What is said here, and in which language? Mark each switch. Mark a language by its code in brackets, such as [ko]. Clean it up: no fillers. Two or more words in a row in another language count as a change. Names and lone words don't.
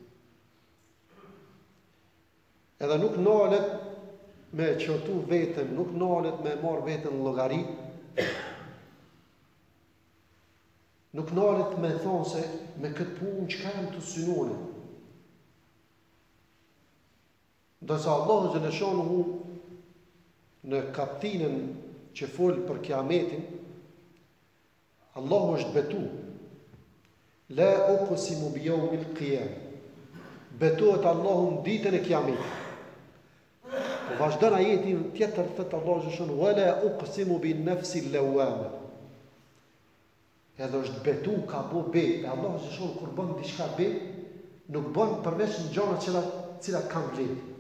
[sq] Edhe nuk nalet me qërtu vetën, nuk nalet me marrë vetën në llogari, nuk nalet me thonë se me këtë punë çka jam të synone. Ndërsa [ar] الله جل شأنه [sq] në kaptinën që fol për kiametin, Allahu është betu. [ar] لا أقسم بيوم القيامة. [sq] Betohet Allahu në ditën e kiametit. Po vazhdon ajetin tjetër thot [ar] الله جل شأنه ولا أقسم بالنفس اللوامة. [sq] Edhe është betu ka bo be. E [ar] الله جل شأنه [sq] kur bën diçka be, nuk bën përveç në gjëra cilat kanë vlerë.